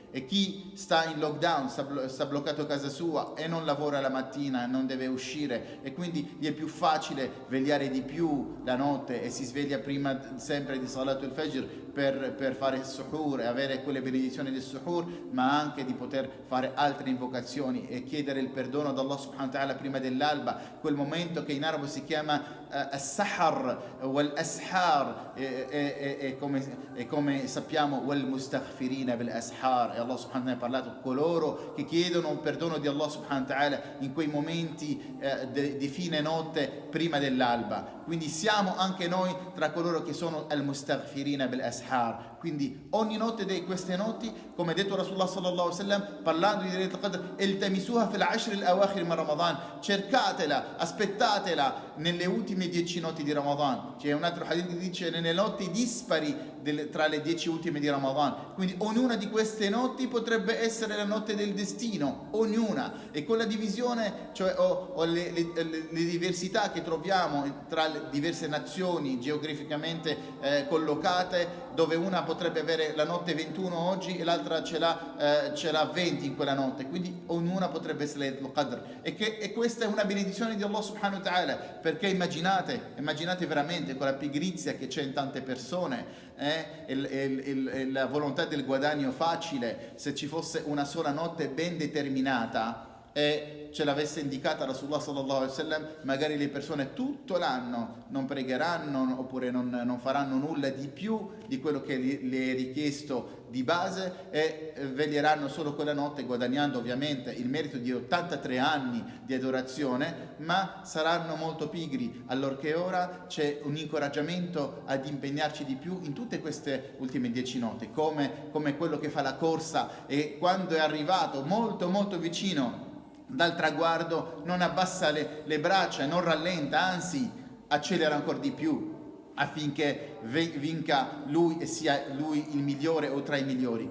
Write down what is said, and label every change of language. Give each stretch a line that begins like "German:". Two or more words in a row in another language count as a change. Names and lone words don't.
Italian: E chi sta in lockdown, sta bloccato a casa sua e non lavora la mattina, non deve uscire, e quindi gli è più facile vegliare di più la notte e si sveglia prima sempre di
Arabic: صلاة الفجر
Italian: per fare il suhur e avere quelle benedizioni del suhur, ma anche di poter fare altre invocazioni e chiedere il perdono ad Allah
Arabic: سبحانه وتعالى
Italian: prima dell'alba, quel momento che in arabo si chiama
Arabic: السحر والأسحار,
Italian: e come sappiamo
Arabic: والمستغفرين بالأسحار,
Italian: e Allah
Arabic: سبحانه وتعالى
Italian: ha parlato coloro che chiedono il perdono di Allah
Arabic: سبحانه وتعالى
Italian: in quei momenti di fine notte prima dell'alba. Quindi siamo anche noi tra coloro che sono
Arabic: المستغفرين بالأسحار.
Italian: Quindi ogni notte di queste notti, come ha detto Rasulullah
Arabic: صلى الله عليه وسلم,
Italian: parlando di
Arabic: ليلة القدر, التمسوها في العشر الأواخر من رمضان,
Italian: cercatela, aspettatela nelle ultime 10 notti di Ramadan. C'è un altro hadith che dice nelle notti dispari tra le 10 ultime di Ramadan. Quindi ognuna di queste notti potrebbe essere la notte del destino, ognuna. E con la divisione, cioè o le diversità che troviamo tra le diverse nazioni geograficamente collocate, dove una potrebbe avere la notte 21 oggi e l'altra ce l'ha 20 in quella notte, quindi ognuna potrebbe essere
Arabic: ليلة القدر,
Italian: e questa è una benedizione di Allah
Arabic: سبحانه وتعالى,
Italian: perché immaginate veramente con la pigrizia che c'è in tante persone, la volontà del guadagno facile, se ci fosse una sola notte ben determinata e ce l'avesse indicata Rasulullah
Arabic: صلى الله عليه وسلم,
Italian: magari le persone tutto l'anno non pregheranno oppure non faranno nulla di più di quello che le è richiesto di base, e veglieranno solo quella notte, guadagnando ovviamente il merito di 83 anni di adorazione, ma saranno molto pigri, allorché ora c'è un incoraggiamento ad impegnarci di più in tutte queste ultime 10 notti, come quello che fa la corsa, e quando è arrivato molto molto vicino dal traguardo non abbassa le braccia, non rallenta, anzi accelera ancora di più affinché vinca lui e sia lui il migliore o tra i migliori.